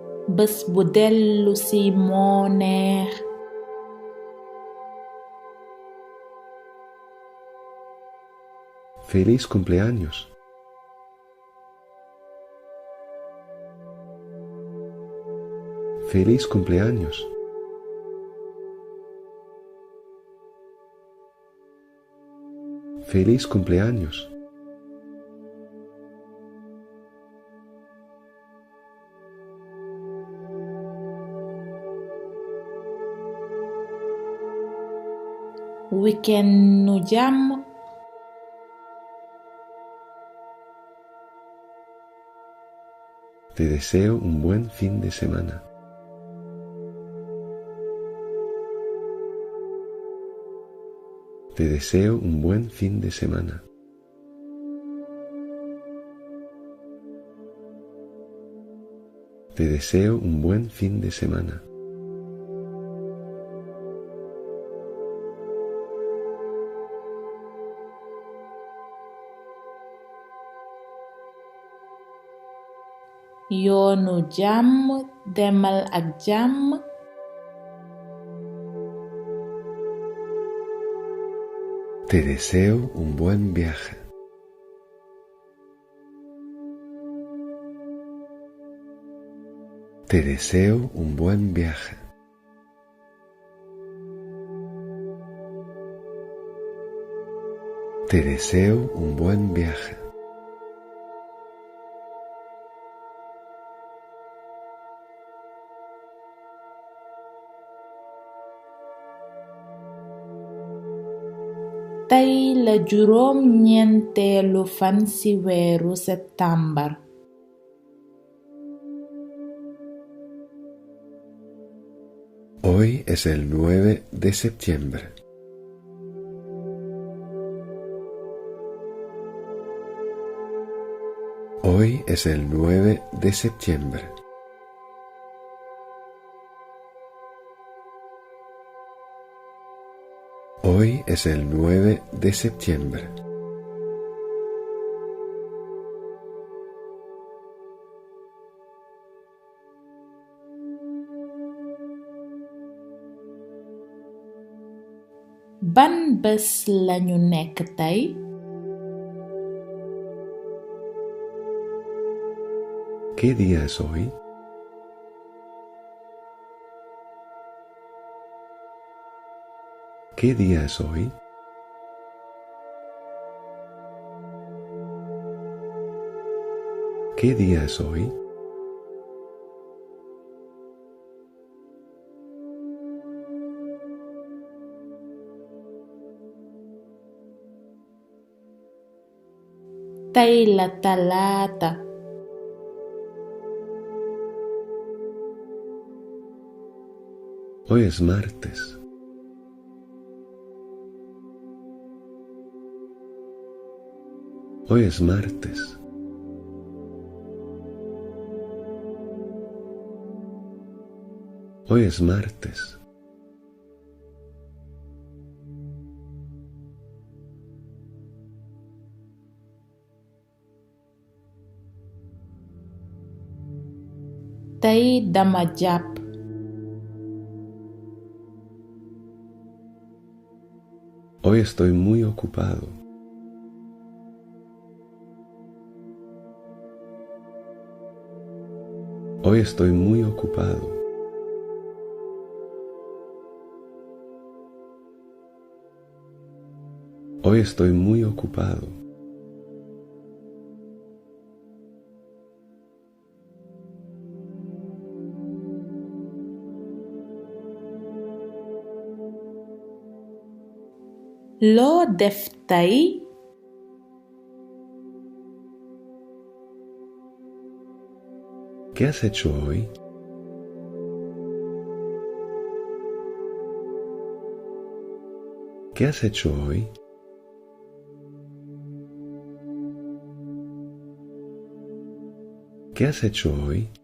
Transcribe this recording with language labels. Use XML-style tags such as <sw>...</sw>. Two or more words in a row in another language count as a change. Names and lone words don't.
<wo>bés bu dellu si moo neex.</wo> <es>Feliz cumpleaños. Feliz cumpleaños. Feliz cumpleaños.</es> <wo>Weekend nu jàmm.</wo> <es>Te deseo un buen fin de semana. Te deseo un buen fin de semana. Te deseo un buen fin de semana.</es> <wo>Yoonu jàmm, demal ak jàmm.</wo> <es>Te deseo un buen viaje. Te deseo un buen viaje. Te deseo un buen viaje.</es> <wo>Tey la juróom ñeenteelu fan ci weeru septambar.</wo> <es>Hoy es el 9 de septiembre. Hoy es el 9 de septiembre. Hoy es el 9 de septiembre.</es> <wo>Ban bés lañu nekk tey?</wo> <es>¿Qué día es hoy? ¿Qué día es hoy? ¿Qué día es hoy?</es> <wo>Tey la talaata.</wo> <es>Hoy es martes. Hoy es martes. Hoy es martes.</es> <wo>Tey dama jàpp.</wo> <es>Hoy estoy muy ocupado. Hoy estoy muy ocupado. Hoy estoy muy ocupado.</es> <wo>Loo def tey?</wo> <es>¿Qué has hecho hoy? ¿Qué has hecho hoy? ¿Qué has hecho hoy?</es>